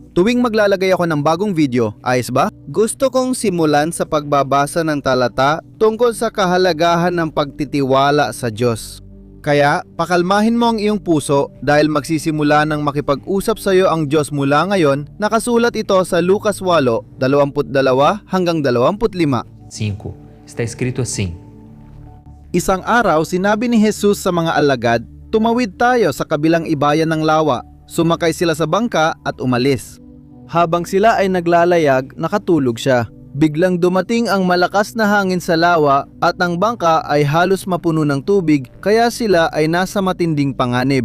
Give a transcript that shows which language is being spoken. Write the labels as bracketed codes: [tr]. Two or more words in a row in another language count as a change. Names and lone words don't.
[tl] Tuwing maglalagay ako ng bagong video, ayos ba? Gusto kong simulan sa pagbabasa ng talata tungkol sa kahalagahan ng pagtitiwala sa Diyos. Kaya, pakalmahin mo ang iyong puso dahil magsisimula ng makipag-usap sa iyo ang Diyos mula ngayon. Nakasulat ito sa Lucas 8, 22 hanggang 25. 5. [pt] Está escrito assim: [tl] Isang araw, sinabi ni Jesus sa mga alagad, tumawid tayo sa kabilang ibayan ng lawa. Sumakay sila sa bangka at umalis. Habang sila ay naglalayag, nakatulog siya. Biglang dumating ang malakas na hangin sa lawa at ang bangka ay halos mapuno ng tubig, kaya sila ay nasa matinding panganib.